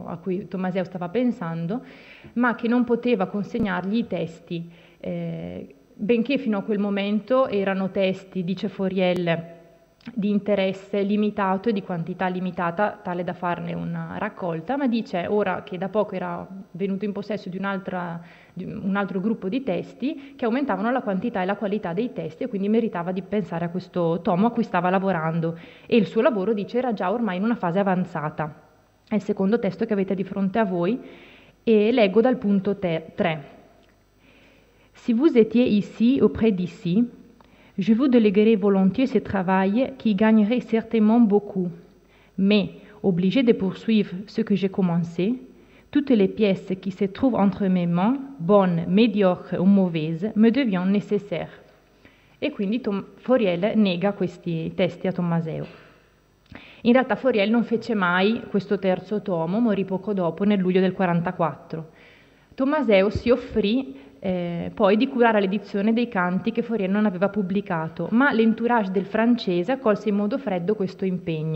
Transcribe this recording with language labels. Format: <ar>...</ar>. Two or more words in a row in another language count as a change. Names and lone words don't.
<it>a cui Tommaseo stava pensando, ma che non poteva consegnargli i testi, benché fino a quel momento erano testi, dice Fauriel, di interesse limitato e di quantità limitata, tale da farne una raccolta, ma dice ora che da poco era venuto in possesso di un altro gruppo di testi che aumentavano la quantità e la qualità dei testi, e quindi meritava di pensare a questo tomo a cui stava lavorando, e il suo lavoro, dice, era già ormai in una fase avanzata. È il secondo testo che avete di fronte a voi e leggo dal punto 3.</it> <fr>Si vous étiez ici auprès d'ici, je vous déléguerai volontiers ce travail qui gagnerait certainement beaucoup. Mais, obligé de poursuivre ce que j'ai commencé, toutes les pièces qui se trouvent entre mes mains, bonnes, médiocres ou mauvaises, me deviennent nécessaires.</fr> <it>E quindi Fauriel nega questi testi a Tommaseo. In realtà Fauriel non fece mai questo terzo tomo, morì poco dopo, nel luglio del 44. Tommaseo si offrì poi di curare l'edizione dei canti che Fauriel non aveva pubblicato, ma l'entourage del francese accolse in modo freddo questo impegno.</it>